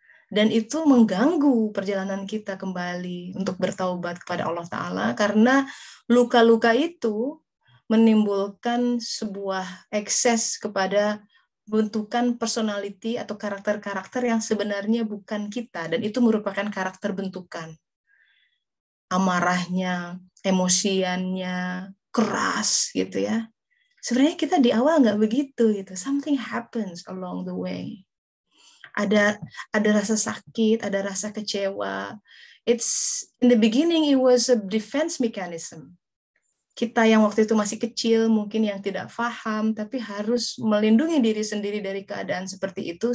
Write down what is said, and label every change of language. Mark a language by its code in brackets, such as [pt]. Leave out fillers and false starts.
[id] Dan itu mengganggu perjalanan kita kembali untuk bertaubat kepada Allah Ta'ala, karena luka-luka itu menimbulkan sebuah ekses kepada bentukan personality atau karakter-karakter yang sebenarnya bukan kita, dan itu merupakan karakter bentukan. Amarahnya, emosiannya, keras gitu ya. Sebenarnya kita di awal nggak begitu gitu. [en] Something happens along the way. [id] Ada rasa sakit, ada rasa kecewa. [en] It's in the beginning it was a defense mechanism. [id] Kita yang waktu itu masih kecil, mungkin yang tidak paham, tapi harus melindungi diri sendiri dari keadaan seperti itu.